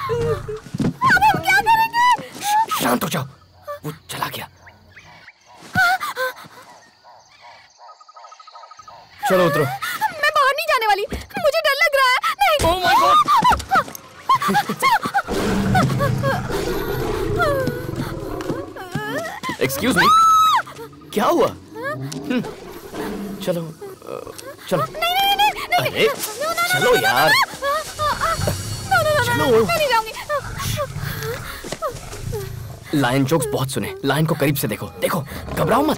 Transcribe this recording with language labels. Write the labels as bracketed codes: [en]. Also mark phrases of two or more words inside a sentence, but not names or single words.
[hi] अब हम क्या करेंगे? शांत हो जाओ, वो चला गया। चलो उतरो। मैं बाहर नहीं जाने वाली, मुझे डर लग रहा है। नहीं। [en] Oh my God! Excuse me? [hi] क्या हुआ? चलो। नहीं। अरे, चलो यार। चलो। मैं नहीं जाऊंगी। [en] lion jokes [hi] बहुत सुने। लायन को करीब से देखो। घबराओ मत।